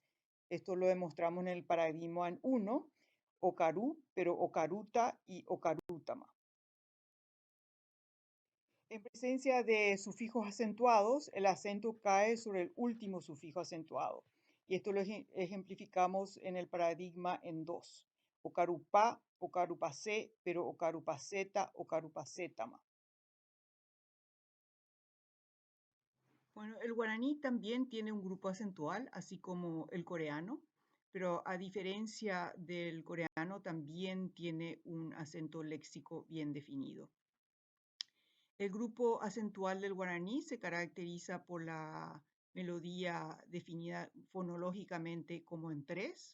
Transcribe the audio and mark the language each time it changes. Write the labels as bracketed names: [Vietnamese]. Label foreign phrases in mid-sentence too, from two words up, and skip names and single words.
[Spanish] Esto lo demostramos en el paradigma en 1, ocarú, pero ocaruta y ocarútama. En presencia de sufijos acentuados, el acento cae sobre el último sufijo acentuado. Y esto lo ejemplificamos en el paradigma en 2. [Guarani] Ocarupá, ocarupacé, pero ocarupaceta, ocarupacétama. [Spanish] Bueno, el guaraní también tiene un grupo acentual, así como el coreano, pero a diferencia del coreano también tiene un acento léxico bien definido. El grupo acentual del guaraní se caracteriza por la melodía definida fonológicamente como en 3.